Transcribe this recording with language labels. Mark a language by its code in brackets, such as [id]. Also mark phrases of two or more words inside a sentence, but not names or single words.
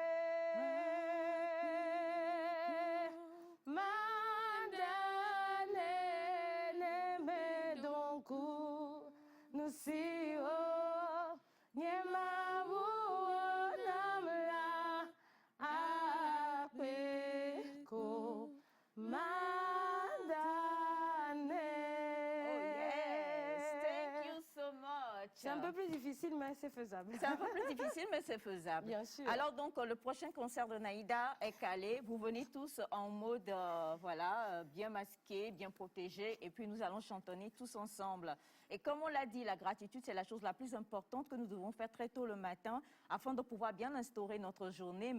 [en] madane neme donku nusio nyema namla apeko madane. Oh yes, thank you so much. [fr] C'est un peu plus difficile, mais c'est faisable. C'est un peu plus difficile, mais c'est faisable. Bien sûr. Alors donc, le prochain concert de Naïda est calé. Vous venez tous en mode, voilà, bien masqué, bien protégé. Et puis, nous allons chantonner tous ensemble. Et comme on l'a dit, la gratitude, c'est la chose la plus importante que nous devons faire très tôt le matin afin de pouvoir bien instaurer notre journée.